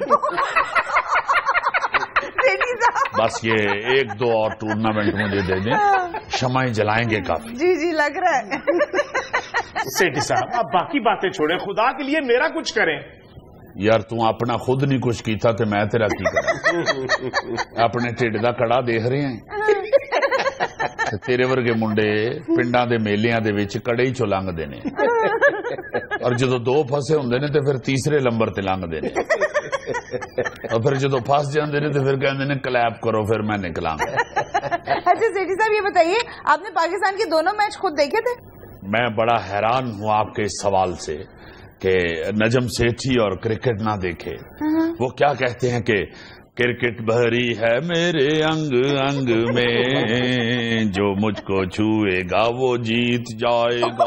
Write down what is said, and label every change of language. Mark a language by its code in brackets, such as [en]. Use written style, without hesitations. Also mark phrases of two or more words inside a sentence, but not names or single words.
[ur] بس یہ 1-2 اور ٹورنامنٹ مجھے دے دیں, شمعیں جلائیں گے کافی. جی جی لگ رہا ہے. سیٹھی صاحب آپ باقی باتیں چھوڑیں, خدا کے لیے میرا کچھ کریں. [pa] یار تو اپنا خود نہیں کچھ کیتا تو میں تیرا کی کرا. اپنے ٹھڈ دا کڑا دیکھ رہے ہیں, تیرے ورگے منڈے پنڈاں دے میلیاں دے وچ کڑے ہی چو لنگدے نے, اور جدو 2 پھسے ہوندے نے تے پھر تیسرے نمبر تے لنگدے نے, اور پھر جدو پھس جاندے نے تے پھر کہندے نے کلیپ کرو پھر میں نکلاں گا. [ur] اچھا سیٹھی صاحب یہ بتائیے آپ نے پاکستان کے دونوں میچ خود دیکھے تھے؟ میں بڑا حیران ہوں آپ کے اس سوال سے کہ نجم سیٹھی اور کرکٹ نہ دیکھے. وہ کیا کہتے ہیں کہ کرکٹ بھری ہے میرے انگ انگ میں, جو مجھ کو چھوئے گا وہ جیت جائے گا.